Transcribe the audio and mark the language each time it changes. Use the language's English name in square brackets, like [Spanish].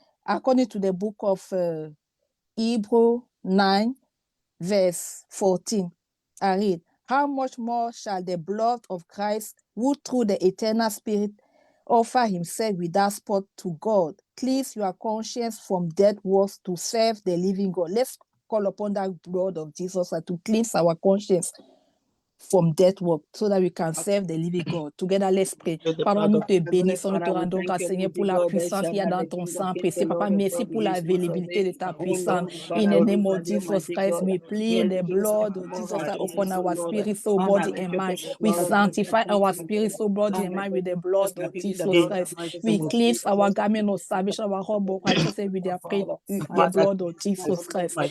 [English] According to the book of Hebrews 9, verse 14, I read, how much more shall the blood of Christ, who through the eternal Spirit offer himself without spot to God, cleanse your conscience from dead works to serve the living God. Let's call upon that blood of Jesus to cleanse our conscience from death work, so that we can serve the living God. Together, let's pray. [French] Papa, nous te bénissons, nous te rendons grâce, Seigneur, pour la puissance qu'il y a dans ton sang précieux. Papa, merci pour la availabilité de ta puissance. [English] In the name of Jesus Christ, we plead the blood of Jesus Christ upon our spirit, soul, body, and mind. We sanctify our spirit, soul, body, and mind with the blood of Jesus Christ. We cleanse our garment of salvation, our robe of righteousness with the blood of Jesus Christ.